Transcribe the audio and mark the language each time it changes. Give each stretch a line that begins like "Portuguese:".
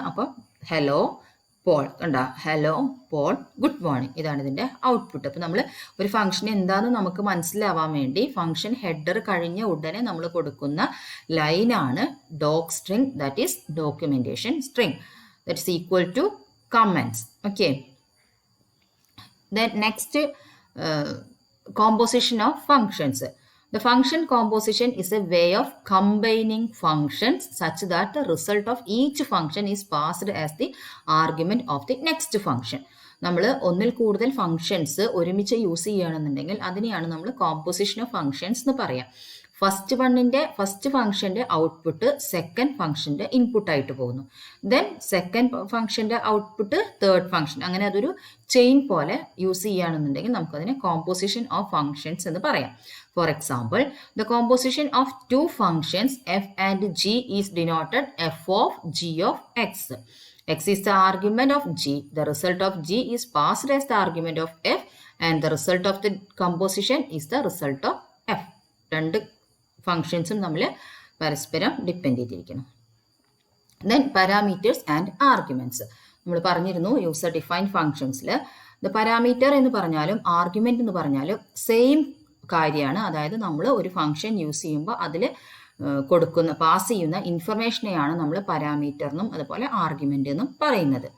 Malayalam: അപ്പോൾ hello Paul കണ്ട, hello Paul good morning. ഇതാണ് ഇതിൻ്റെ ഔട്ട്പുട്ട്. അപ്പോൾ നമ്മൾ ഒരു ഫംഗ്ഷൻ എന്താണെന്ന് നമുക്ക് മനസ്സിലാവാൻ വേണ്ടി ഫംഗ്ഷൻ ഹെഡർ കഴിഞ്ഞ ഉടനെ നമ്മൾ കൊടുക്കുന്ന ലൈനാണ് dog string,
English: That is documentation string, that is equal to comments. Okay, then next composition of functions. The function composition is a way of combining functions such that the result of each function is passed as the argument of the next function.
Malayalam: നമ്മൾ ഒന്നിൽ കൂടുതൽ functions ഒരുമിച്ച് use ചെയ്യുകയാണെന്നുണ്ടെങ്കിൽ അതിനെയാണ് നമ്മൾ composition of functions എന്ന് പറയാം. First ഫംഗ്ഷന്റെ ഔട്ട്പുട്ട് സെക്കൻഡ് ഫംഗ്ഷന്റെ ഇൻപുട്ട് ആയിട്ട് പോകുന്നു. ദെൻ സെക്കൻഡ് ഫംഗ്ഷന്റെ ഔട്ട്പുട്ട് തേർഡ് ഫംഗ്ഷൻ. അങ്ങനെ അതൊരു ചെയിൻ പോലെ യൂസ് ചെയ്യുകയാണെന്നുണ്ടെങ്കിൽ നമുക്കതിനെ കോമ്പോസിഷൻ ഓഫ് ഫംഗ്ഷൻസ് എന്ന് പറയാം.
English: For example, the composition of two functions F and G is denoted F of G of X. X is the argument of G. The result of G is passed as the argument of F, and the result of the composition is the result of F.
Malayalam: രണ്ട് ഫങ്ഷൻസും നമ്മൾ പരസ്പരം depend ചെയ്തിരിക്കുന്നു. Then parameters and arguments. നമ്മൾ പറഞ്ഞിരുന്നു user defined ഫങ്ഷൻസിൽ the parameter എന്ന് പറഞ്ഞാലും argument എന്ന് പറഞ്ഞാലും സെയിം കാര്യമാണ്. അതായത് നമ്മൾ ഒരു ഫങ്ഷൻ യൂസ് ചെയ്യുമ്പോൾ അതിൽ പാസ് ചെയ്യുന്ന ഇൻഫർമേഷനെയാണ് നമ്മൾ പാരാമീറ്റർ എന്നും അതുപോലെ ആർഗ്യുമെന്റ് എന്നും പറയുന്നത്.